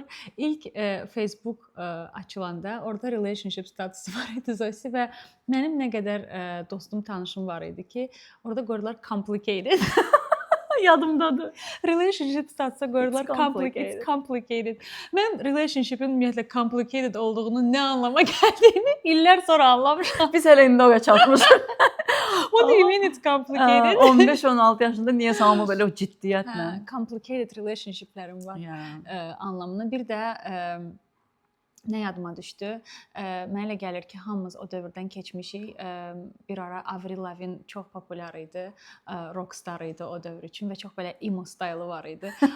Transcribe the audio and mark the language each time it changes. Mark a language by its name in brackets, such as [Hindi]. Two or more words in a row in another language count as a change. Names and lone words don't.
[Azerbaijani] İlk Facebook açılanda orada relationship statusu var idi Zosi və mənim nə qədər dostum, tanışım var idi ki, orada qoydular complicated. Yadımdadır. Relationship statusa qoydular [English] It's complicated. [Azerbaijani] Mən relationship'in ümumiyyətlə complicated olduğunu, nə anlama gəldiyini illər sonra anlamışam. Biz hələ indi oraya çatmışıq. [English] What do you mean it's complicated? [Azerbaijani] 15-16 yaşında niyə hamı belə o ciddiyyətlə? [English] Complicated relationship'lərim [Azerbaijani] var anlamına. Bir də nə yadıma düşdü? Mənə elə gəlir ki, hamımız o dövrdən keçmişik. Bir ara Avril Lavigne çox populyar idi, rockstar idi o dövr üçün və çox belə emo stylı var idi.